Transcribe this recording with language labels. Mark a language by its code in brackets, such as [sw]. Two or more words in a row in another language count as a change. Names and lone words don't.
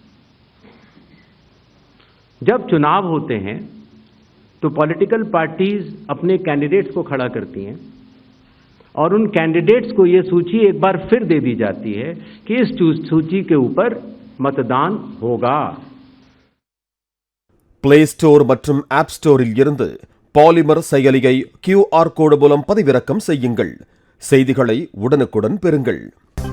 [hi] जब चुनाव होते हैं तो [en] political parties [hi] अपने कैंडिडेट्स को खड़ा करती हैं और उन कैंडिडेट्स को यह सूची एक बार फिर दे दी जाती है कि इस सूची के ऊपर मतदान होगा। [ta] பிளே ஸ்டோர் மற்றும் ஆப் ஸ்டோரில் இருந்து பாலிமர் செயலியை [en] QR code [ta] மூலம் பதிவிறக்கம் செய்யுங்கள். செய்திகளை உடனுக்குடன் பெறுங்கள்.